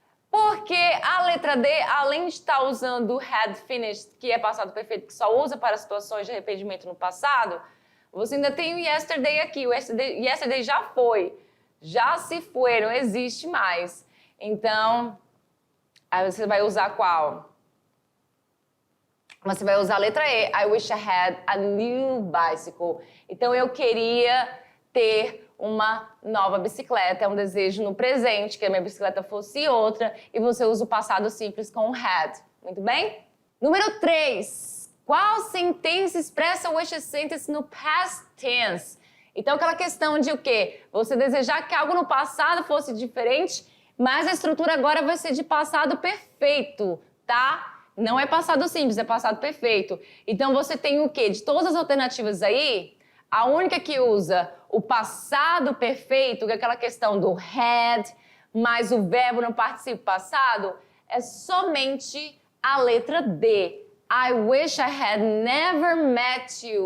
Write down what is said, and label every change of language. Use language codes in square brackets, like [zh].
[pt] Porque a letra D, além de estar usando o had finished, que é passado perfeito, que só usa para situações de arrependimento no passado, você ainda tem o yesterday aqui. O yesterday já foi, já se foi, não existe mais. Então, aí você vai usar qual? Você vai usar a letra E. [en] I wish I had a new bicycle. [pt] Então, eu queria ter uma nova bicicleta. É um desejo no presente, que a minha bicicleta fosse outra. E você usa o passado simples com had. Muito bem? Número 3. Qual sentença expressa o wish sentence no past tense? Então, aquela questão de o quê? Você desejar que algo no passado fosse diferente, mas a estrutura agora vai ser de passado perfeito, tá? Não é passado simples, é passado perfeito. Então, você tem o quê? De todas as alternativas aí, a única que usa o passado perfeito, que é aquela questão do had, mais o verbo no participo passado, é somente a letra D. [en] I wish I had never met you.